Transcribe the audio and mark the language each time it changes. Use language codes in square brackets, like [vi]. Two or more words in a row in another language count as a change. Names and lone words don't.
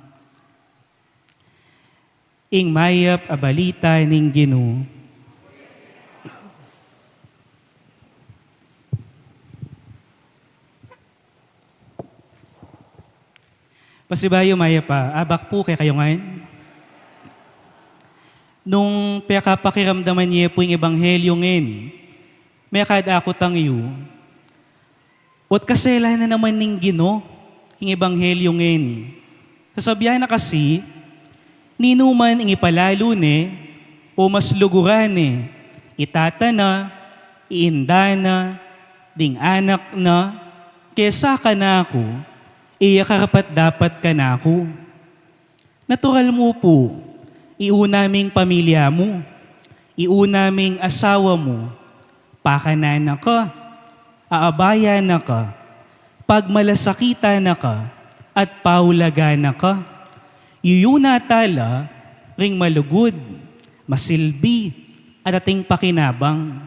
[pam] Ing mayap a balita ning Ginoo. Pasibayo maya pa, abak po kay kayo ngayon. Nung pekapakiramdaman niya po yung ebanghelyo ngayon, may kadakot ang iyo. What kasela na naman ning Ginoo, yung ebanghelyo ngayon. Sasabihan na kasi, ninuman ang ipalalo ne, o mas luguran ne, itatana, iindana, ding anak na, kesa ka na ako, iya karapat dapat ka na ako. Natural mo po, iunaming pamilya mo, iunaming asawa mo, pakanana ka, aabaya na ka, pagmalasakita na ka, at paulaga na ka. Yuyuna tala, ring malugod, masilbi, at ating pakinabang.